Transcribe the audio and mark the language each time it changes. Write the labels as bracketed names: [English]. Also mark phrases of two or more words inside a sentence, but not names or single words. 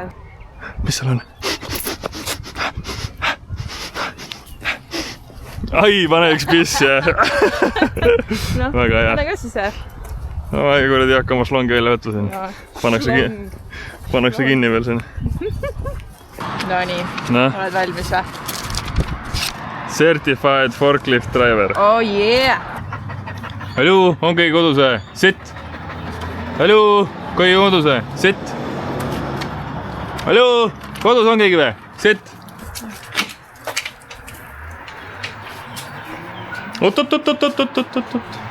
[Estonian] Mis seal on? Ai, pane üks piss, jah. No, väga hea. pane ka siis, jah? No, ma ei kuradi hakka oma slongi välja võtta siin. Pannakse kinni veel siin. No nii, oled valmis või? [English] Certified forklift driver. Oh yeah! [Estonian] Hallo, on keegi kodus või? Sitt! Hallo, keegi kodus või? Sitt! Hallo, kodus on keegi või? Sitt! Oot.